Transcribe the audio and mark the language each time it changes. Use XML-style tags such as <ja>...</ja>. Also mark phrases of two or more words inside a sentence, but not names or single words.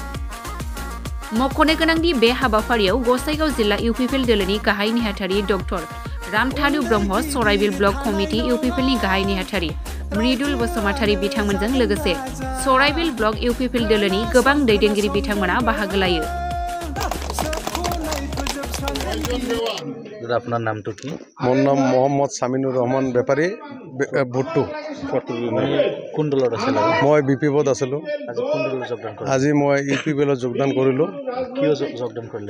<brx>मख'नो गोनांदि बे हाबाफारियाव गसाइगाव जिल्ला इउपिपिएल दोलोनि गाहाय नेहाथारि डक्टर रामथानु ब्रह्म, सराइबिल ब्लक कमिटि इउपिपिएलनि गाहाय नेहाथारि मृदुल बसुमतारी बिथांमोनजों लोगोसे सराइबिल ब्लक इउपिपिएल दोलोनि गोबां दैदेनगिरि बिथांमोना बाहागो लायो।</brx> <as>আপনার নামটো কি? মোৰ নাম মোহাম্মদ সামিনুর রহমান বেপাৰী ভুট্টু। কোন দলত আছিল? মই বিপিএফত আছিলোঁ। আজি কোন দলত যোগদান কৰিলে? আজি মই ইউপিপিএলত যোগদান কৰিলোঁ। কিয় যোগদান কৰিলে?</as>